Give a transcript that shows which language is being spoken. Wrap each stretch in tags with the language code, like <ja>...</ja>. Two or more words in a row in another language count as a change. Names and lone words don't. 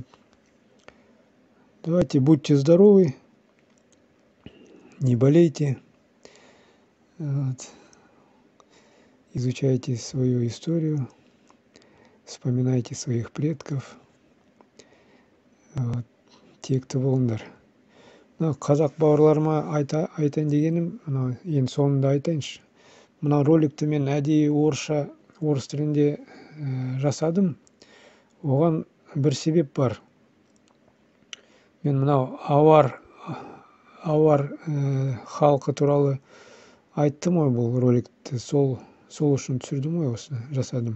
<ru>Давайте, будьте здоровы, не болейте. Вот. Изучайте свою историю, вспоминайте своих предков. Вот. Те, кто волндар.</ru> <kk>Қазақ бауырларыма айтайын дегенім, ең соңында айтайыншы. Мына роликті мен әдейі орыс тілінде жасадым. Оған бір себеп бар. Мен мынау авар халқы туралы айттым ғой бұл роликті, сол үшін түсірдім ғой, осыны жасадым.</kk>